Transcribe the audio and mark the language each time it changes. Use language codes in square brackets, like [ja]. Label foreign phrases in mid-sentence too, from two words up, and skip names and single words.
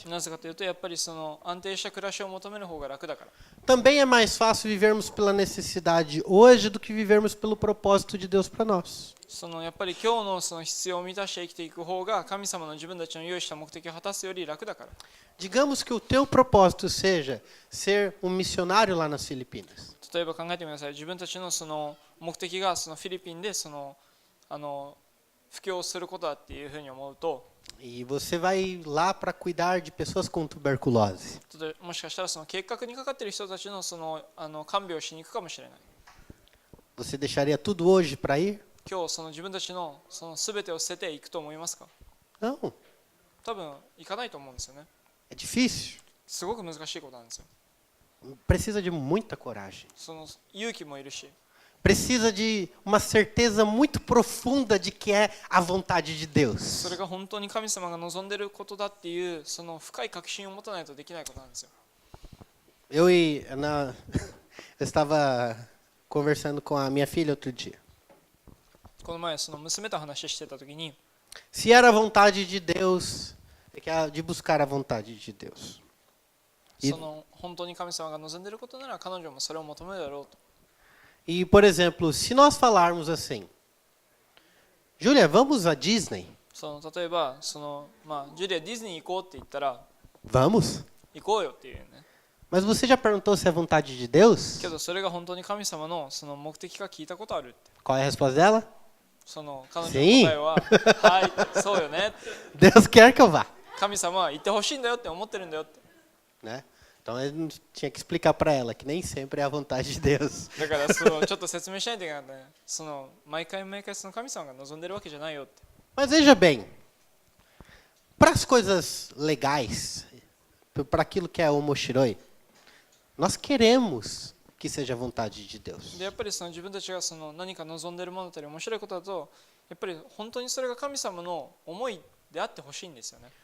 [ja] なぜかというとやっぱりその安定した暮らしを求める方が楽だから。 [pt] Também é mais fácil vivermos pela necessidade hoje do que vivermos pelo propósito de Deus para nós. [ja] そのやっぱり今日のその必要を満たして生きていく方が神様の自分たちの用意した目的を果たすより楽だから。 [pt] Digamos que o teu propósito seja ser um missionário lá nas Filipinas. [ja] 例えば考えてみなさい。自分たちのその目的がそのフィリピンでその布教をすることだっていうふうに思うと、 [pt] E você vai lá para cuidar de pessoas com tuberculose. [ja] 例えばもしかしたらその計画にかかっている人たちのその看病をしに行くかもしれない。 [pt] Você deixaria tudo hoje para ir? [ja] 今日その自分たちのその全てを捨てていくと思いますか？ [pt] Não. [ja] 多分行かないと思うんですよね。 [pt] É difícil. [ja] すごく難しいことなんですよ。 [pt] Precisa de muita coragem. [ja] その勇気もいるし、 [pt] Precisa de uma certeza muito profunda de que é a vontade de [ja] そ [pt] Deus. [ja] れが本当に神様が望んでいることだっていうその深い確信を持たないとできないことなんですよ。 [pt] Eu estava conversando com a minha filha outro dia. [ja] この前その娘と話してた時に、 [pt] Se era a vontade de Deus, de buscar a vontade de Deus. [ja] その本当に神様が望んでいることなら彼女もそれを求めるだろうと。 [pt] E, por exemplo, se nós falarmos assim, Júlia, vamos à Disney? [ja] その例えばその、ジュリアディズニー行こうって言ったら [pt] Vamos. [ja] 行こうよっていうね。 [pt] Mas você já perguntou se é vontade de Deus? [ja] けどそれが本当に神様のその目的か聞いたことあるって。 [pt] Qual é a resposta dela? [ja] その彼女の答えははいそうよねって。 [pt] Deus quer que eu vá. [ja] 神様は行ってほしいんだよって思ってるんだよって。 [pt] Né? Então ele tinha que explicar para ela que nem sempre é a vontade de Deus. [ja] だからそのちょっと説明しないといけないね。その毎回その神様が望んでるわけじゃないよって。 [pt] Mas veja bem, para as coisas legais, para aquilo que é o Moshiroi, nós queremos que seja a vontade de Deus. [ja] でやっぱりその自分たちがその何か望んでるものだったり面白いことだと、やっぱり本当にそれが神様の思いであってほしいんですよね。